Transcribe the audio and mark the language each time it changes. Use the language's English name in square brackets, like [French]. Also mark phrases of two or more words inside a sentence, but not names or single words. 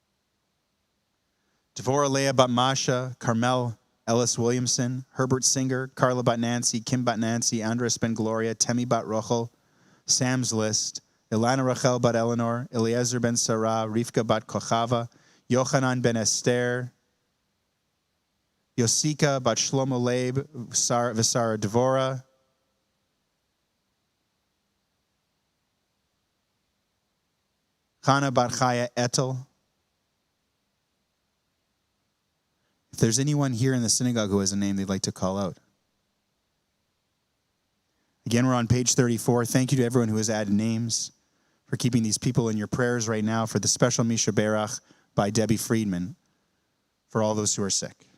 [English] Devorah Leah bat Masha, Carmel Ellis Williamson, Herbert Singer, Carla bat Nancy, Kim bat Nancy, Andres ben Gloria, Temi bat Rochel, Sam's List, Ilana Rachel bat Eleanor, Eliezer ben Sarah, Rivka bat Kochava, Yochanan ben Esther, Yosika bat Shlomo Leib, Visara Devorah, Chana bat Chaya Etel. If there's anyone here in the synagogue who has a name they'd like to call out. Again, we're on page 34. Thank you to everyone who has added names, for keeping these people in your prayers right now, for the special Misha Berach by Debbie Friedman, for all those who are sick.